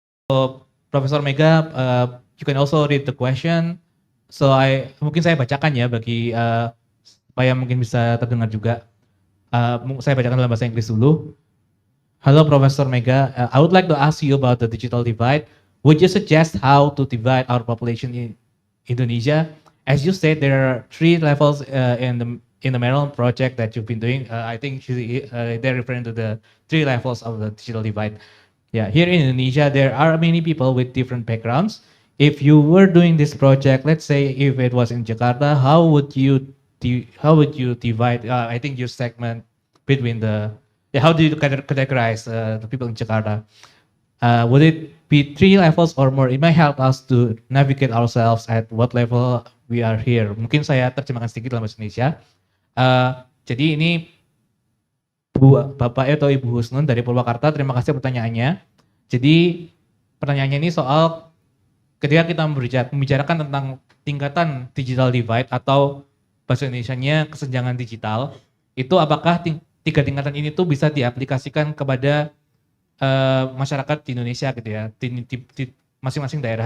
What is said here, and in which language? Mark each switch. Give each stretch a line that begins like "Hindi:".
English: So Profesor Mega, you can also read the question.
Indonesian: So mungkin saya bacakan ya bagi supaya mungkin bisa terdengar juga. Saya bacakan dalam bahasa Inggris dulu.
English: Hello, Professor Mega. I would like to ask you about the digital divide. Would you suggest how to divide our population in Indonesia? As you said, there are 3 levels in the Maryland project that you've been doing. I think they're referring to the 3 levels of the digital divide. Yeah, here in Indonesia, there are many people with different backgrounds. If you were doing this project, let's say if it was in Jakarta, how would you divide? I think your segment between how do you categorize the people in Jakarta? Would it be 3 levels or more? It might help us to navigate ourselves at what level we are here.
Indonesian: Mungkin saya terjemahkan sedikit dalam bahasa Indonesia. Jadi ini Bapak atau Ibu Husnun dari Purwakarta, terima kasih pertanyaannya. Jadi pertanyaannya ini soal ketika kita membicarakan tentang tingkatan digital divide atau bahasa Indonesianya kesenjangan digital, itu apakah 3 tingkatan ini tuh bisa diaplikasikan kepada masyarakat di Indonesia gitu ya, di masing-masing daerah.